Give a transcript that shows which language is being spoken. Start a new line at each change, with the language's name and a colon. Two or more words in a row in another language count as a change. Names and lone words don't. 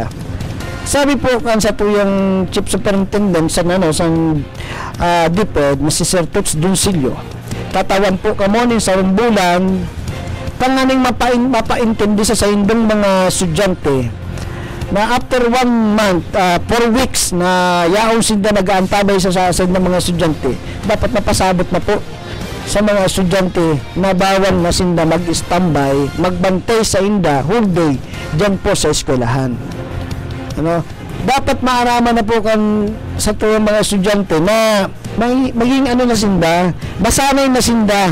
Bikol: Sabi po kan sa tuyang chief superintendent sa DepEd na si Sir Toots Doncillo, tatawan po kamo ni sa bulan panganing mapaintindi sa indong mga estudyante na
English: after 1 month,
Bikol: 4 weeks na yaong sinda nag-aantabay sa ng mga estudyante, dapat napasabot na po sa mga estudyante na bawal na sinda mag-standby, magbantay sa inda
English: whole day
Bikol: dyan po sa eskwelahan. Ano? Dapat maaraman na po kan sa tuwang mga estudyante na maging na sinda, masanay na sinda.